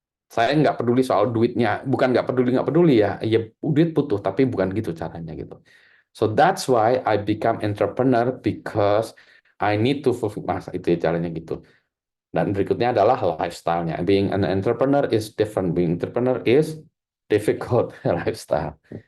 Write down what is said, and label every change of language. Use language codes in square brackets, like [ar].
[id] Saya nggak peduli soal duitnya, bukan nggak peduli ya, duit butuh, tapi bukan gitu caranya gitu. [en] So that's why I become entrepreneur because I need to fulfill [id] masa itu ya caranya gitu. Dan berikutnya adalah lifestyle-nya. [en] Being an entrepreneur is different, being entrepreneur is difficult lifestyle.